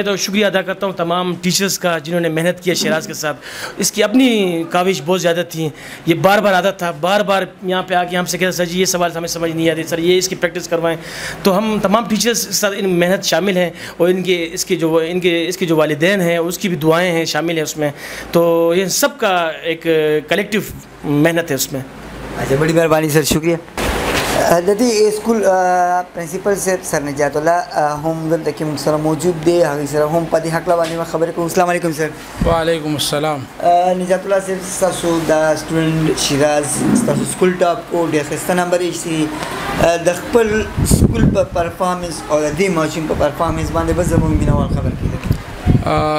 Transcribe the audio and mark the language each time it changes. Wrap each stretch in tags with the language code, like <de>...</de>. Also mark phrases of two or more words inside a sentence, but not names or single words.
<ur>تو شکریہ ادا کرتا ہوں تمام ٹیچرز کا جنہوں نے محنت کی ہے شیراز کے ساتھ اس کی اپنی کاوش بہت زیادہ تھی یہ بار بار عادت تھا بار بار یہاں پہ آ کے ہم سے کہتے سر جی یہ سوال ہمیں سمجھ نہیں آتے سر یہ اس کی پریکٹس کروائیں تو ہم تمام ٹیچرز کے ساتھ ان محنت شامل ہیں اور اس کے جو والدین ہیں اس کی بھی دعائیں ہیں شامل ہیں اس میں تو یہ سب کا ایک کلیکٹیو محنت ہے اس میں اچھا بڑی مہربانی سر شکریہ</ur> <ps>ددی اسکول پرنسپل صاحب سر نجات الله هم دلته کې موږ سره موجود دی هغې سره هم په دې هکله باندې خبرې کوو</ps> <ar>السلام علیکم</ar> <ps>سر</ps> <ar>وعلیکم السلام</ar> <ps>نجات الله صاحب ستاسو د سټوډنټ شیراز ستاسو سکول ټاپ کو ډېر ښایسته نمبر یې ایستلي د خپل سکول په پرفارمنس او د دې ماشوم په پرفارمنس باندې به زموږ مینوال خبر کړي</ps>